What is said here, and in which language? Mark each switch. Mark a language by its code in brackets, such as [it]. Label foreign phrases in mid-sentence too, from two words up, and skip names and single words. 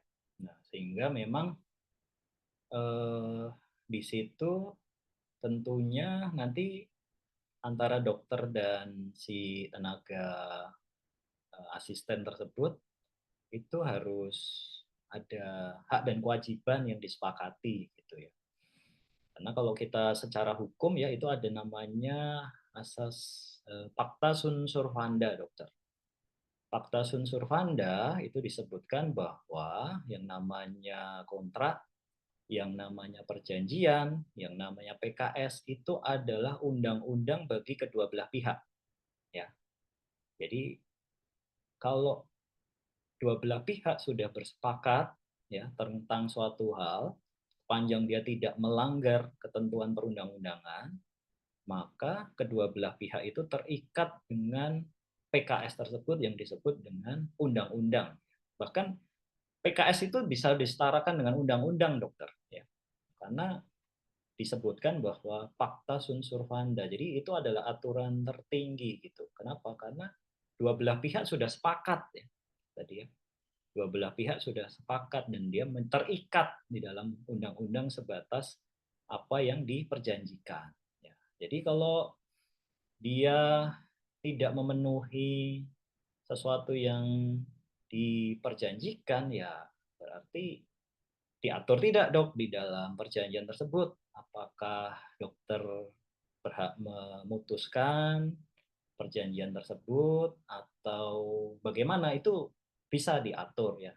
[id] Nah, sehingga memang di situ tentunya nanti antara dokter dan si tenaga asisten tersebut itu harus ada hak dan kewajiban yang disepakati gitu ya. Karena kalau kita secara hukum ya itu ada namanya asas [la] Pacta sunt servanda, [id] dokter. [la] Pacta sunt servanda [id] itu disebutkan bahwa yang namanya kontrak, yang namanya perjanjian, yang namanya PKS itu adalah undang-undang bagi kedua belah pihak. Ya. Jadi kalau dua belah pihak sudah bersepakat ya tentang suatu hal, sepanjang dia tidak melanggar ketentuan perundang-undangan, maka kedua belah pihak itu terikat dengan PKS tersebut yang disebut dengan undang-undang. Bahkan PKS itu bisa disetarakan dengan undang-undang, dokter. Ya. Karena disebutkan bahwa [la] Pacta sunt servanda. [id] Jadi itu adalah aturan tertinggi gitu. Kenapa? Karena dua belah pihak sudah sepakat ya. Tadi ya. Dua belah pihak sudah sepakat dan dia terikat di dalam undang-undang sebatas apa yang diperjanjikan. Ya. Jadi kalau dia tidak memenuhi sesuatu yang diperjanjikan, ya berarti diatur tidak dok di dalam perjanjian tersebut apakah dokter berhak memutuskan perjanjian tersebut atau bagaimana, itu bisa diatur ya.